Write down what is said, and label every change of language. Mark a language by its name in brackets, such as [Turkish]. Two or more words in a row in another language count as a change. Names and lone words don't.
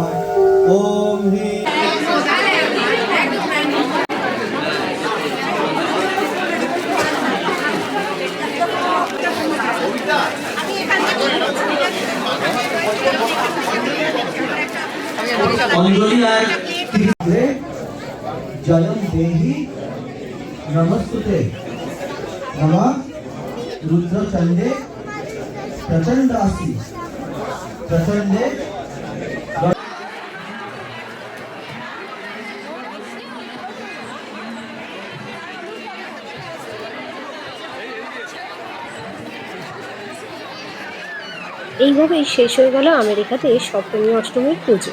[Sanskrit] ओम ह्रीं अंजलि आय जयं देहि नमस्तुते नमः रुद्रचंडे प्रचंडासि प्रचंडे। [Bangla] এইভাবেই শেষ হয়ে গেল আমেরিকাতে সপ্তমী অষ্টমীর পুজো।